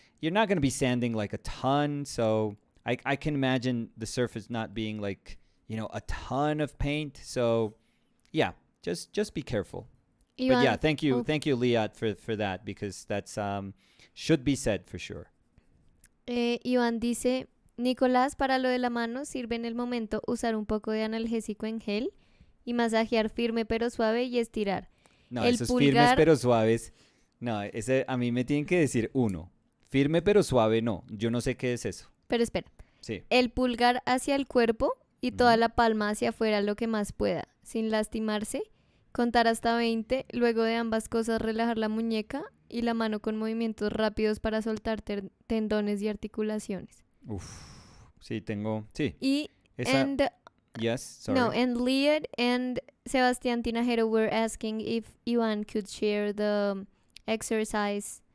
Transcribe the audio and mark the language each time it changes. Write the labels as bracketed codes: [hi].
[en] You're not going to be sanding like a ton, so I can imagine the surface not being like a ton of paint. So yeah, just be careful. But yeah, thank you, Liat, for that, because that's should be said for sure. [es] Iván dice, Nicolás, para lo de la mano sirve en el momento usar un poco de analgésico en gel y masajear firme pero suave y estirar. No, El esos firmes pulgar- pero suaves. No, ese a mí me tienen que decir uno. Firme pero suave, no. Yo no sé qué es eso. Pero espera, Sí. el pulgar hacia el cuerpo y toda Ujú. la palma hacia afuera lo que más pueda, sin lastimarse, contar hasta 20, luego de ambas cosas relajar la muñeca y la mano con movimientos rápidos para soltar tendones y articulaciones. Uf. Sí, tengo. Sí. Y Esa. [en] and Yes, sorry. no, and Liad and Sebastián Tinajero were asking if Ivan could share the exercise